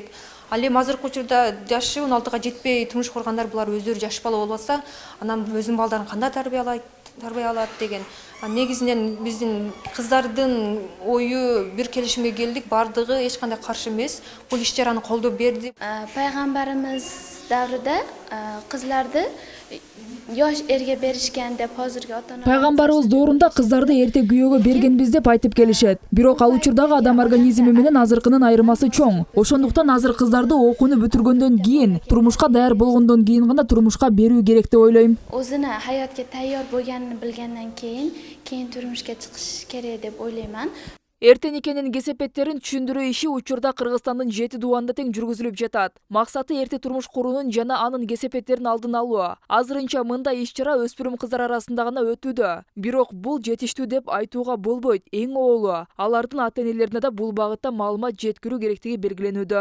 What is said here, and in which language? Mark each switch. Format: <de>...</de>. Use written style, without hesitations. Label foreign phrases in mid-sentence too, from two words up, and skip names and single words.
<ky>Ал эми азыркы учурда жашы 16-га жетпей турмуш кургандар булар өздөрү жаш бала болуп атса, анан өзүнүн балдарын кандай тарбия алат деген. Негизинен биздин кыздардын ою бир келишимге келдик, бардыгы эч кандай каршы эмес. Бул иш-чараны колдоп берди.</ky> <uz>Пайгамбарыбыз даврында кыздарды yosh erga berishgan deb hozirgi ota-onalar</uz> <ky>Пайгамбарыбыз доорунда кыздарды эрте күйөөгө бергенбиз деп айтып келишет. Бирок ал учурдагы адам организми менен азыркынын айырмасы чоң. Ошондуктан азыр кыздарды окууну бүтүргөндөн кийин, турмушка даяр болгондон кийин гана турмушка берүү керек деп ойлойм.</ky> <uz>o'zini hayotga tayyor bo'lganini bilgandan keyin turmushga chiqish kerak deb o'ylayman.</uz> <ky>Эрте никенин кесепеттерин түшүндүрүү иши учурда Кыргызстандын 7 дубанда тең жүргүзүлүп жатат. Максаты эрте турмуш куруунун жана анын кесепеттерин алдын алуу. Азырынча мындай иш-чара өспүрүм кыздар арасында гана өтүүдө. Бирок бул жетиштүү деп айтууга болбойт. Эң оолу алардын ата-энелерине да бул багытта маалымат жеткирүү керектиги белгиленүүдө.</ky>